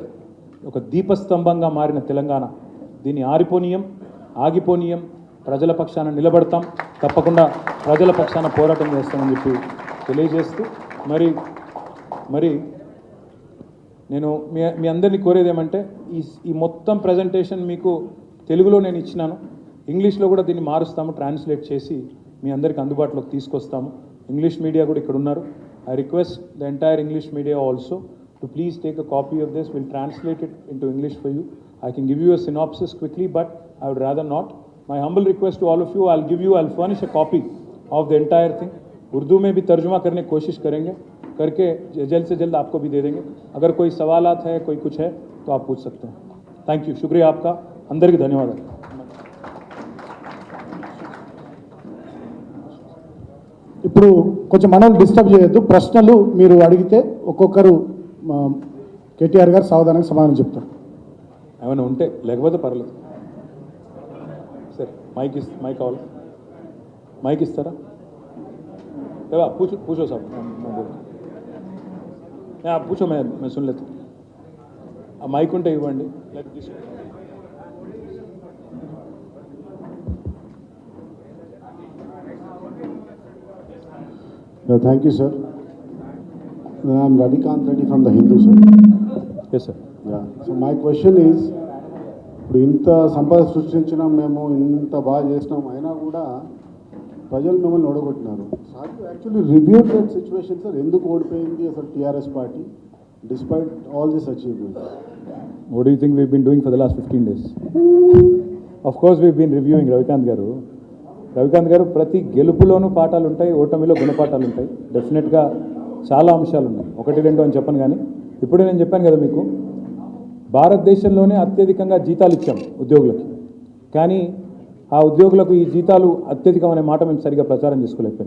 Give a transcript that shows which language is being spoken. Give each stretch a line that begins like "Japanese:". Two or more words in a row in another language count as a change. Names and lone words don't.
Telugu: ఒక దీపస్తంభంగా మారిన తెలంగాణ, దీన్ని ఆగిపోనీయం, ప్రజల పక్షాన నిలబడతాం, తప్పకుండా ప్రజల పక్షాన పోరాటం చేస్తామని చెప్పి తెలియజేస్తూ మరి నేను మీ అందరినీ కోరేది ఏమంటే, ఈ మొత్తం ప్రజెంటేషన్ మీకు తెలుగులో నేను ఇచ్చినాను, ఇంగ్లీష్లో కూడా దీన్ని మారుస్తాము, ట్రాన్స్లేట్ చేసి మీ అందరికీ అందుబాటులోకి తీసుకొస్తాము. ఇంగ్లీష్ మీడియా కూడా ఇక్కడ ఉన్నారు.
English: I request the entire English media also to please take a copy of this. Will translate it into English for you. I can give you a synopsis quickly, but I would rather not. My humble request to all of you, I'll furnish a copy of the entire thing.
Hindi: उर्दू में भी तर्जुमा करने की कोशिश करेंगे, करके जल्द से जल्द आपको भी दे देंगे. अगर कोई सवालात है, कोई कुछ है तो आप पूछ सकते हैं.
English: Thank you,
Hindi: शुक्रिया आपका, अंदर की धन्यवाद.
Telugu: ఇప్పుడు కొంచెం మనం డిస్టర్బ్ చేయొద్దు. ప్రశ్నలు మీరు అడిగితే ఒక్కొక్కరు కేటీఆర్ గారు సావధానంగా సమాధానం చెప్తారు. ఏమైనా ఉంటే, లేకపోతే పర్లేదు. సరే, మైక్ కావాలి, మైక్ ఇస్తారా?
Hindi: पूछो साहब, मैं बोल आप पूछो, मैं सुन लेता हूँ.
Telugu: మైక్ ఉంటే ఇవ్వండి.
English: Thank you, sir. I'm Ravikant Reddy from the Hindu, sir. Yes, sir. Yeah. So my question is,
Telugu: ఇప్పుడు ఇంత సంపద సృష్టించినాం, మేము ఇంత బాగా చేసినాం, అయినా కూడా ప్రజలు మిమ్మల్ని ఓడగొట్టినారు.
English: sir actually review that situation,
Telugu: సార్ ఎందుకు ఓడిపోయింది అసలు టీఆర్ఎస్ పార్టీ
English: despite all this achievement? What do you think we've been doing for the last 15 days? Of course we've been reviewing,
Telugu: రవికాంత్ గారు ప్రతి గెలుపులోనూ పాఠాలు ఉంటాయి, ఓటమిలో గుణపాఠాలు ఉంటాయి. డెఫినెట్గా చాలా అంశాలు ఉన్నాయి, 1-2 అని చెప్పను. కానీ ఇప్పుడే నేను చెప్పాను కదా మీకు, భారతదేశంలోనే అత్యధికంగా జీతాలు ఇచ్చాం ఉద్యోగులకి. కానీ ఆ ఉద్యోగులకు ఈ జీతాలు అత్యధికమనే మాట మేము సరిగా ప్రచారం చేసుకోలేకపోయినాం.